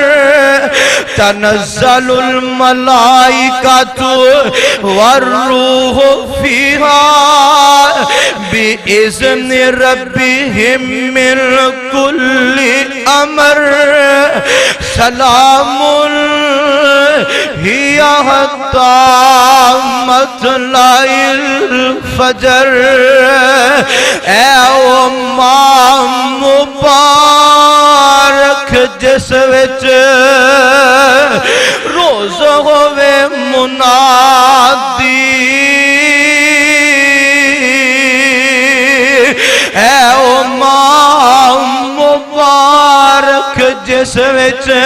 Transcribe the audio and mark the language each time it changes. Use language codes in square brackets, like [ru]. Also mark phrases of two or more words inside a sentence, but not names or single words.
[ar] تنزل الملائکۃ والروح فیہا بِإِذْنِ رَبِّهِمْ مِنْ كُلِّ أَمْرٍ سَلَامٌ هِيَ حَتَّى مَطْلَعِ الْفَجْرِ [pa] اے ماہ مبارک جس وچ روز روز ہوئے منادی اے او ماہ مبارک جس وچ